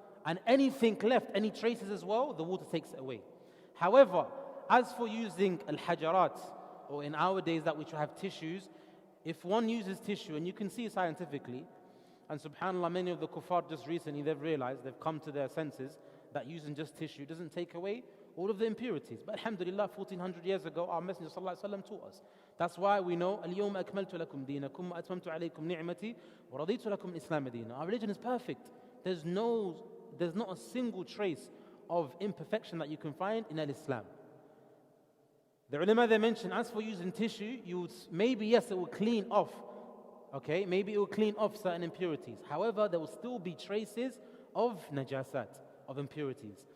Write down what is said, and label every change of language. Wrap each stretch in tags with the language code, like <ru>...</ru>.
<en>And anything left, any traces as well, the water takes it away. However, as for using al-hajarat, or in our days that which have tissues, if one uses tissue, and you can see scientifically, and subhanAllah, many of the kuffar just recently, they've realized, they've come to their senses, that using just tissue doesn't take away all of the impurities. But alhamdulillah, 1400 years ago, our Messenger sallallahu alaihi wasallam taught us. That's why we know,</en> <ar>اليوم أكملت لكم دينكم وأتممت عليكم نعمتي ورضيت لكم الإسلام دينا.</ar> <en>Our religion is perfect. There's not a single trace of imperfection that you can find in al-Islam. The ulama, they mention, as for using tissue, maybe yes, it will clean off. Okay, maybe it will clean off certain impurities. However, there will still be traces of najasat, of impurities.</en>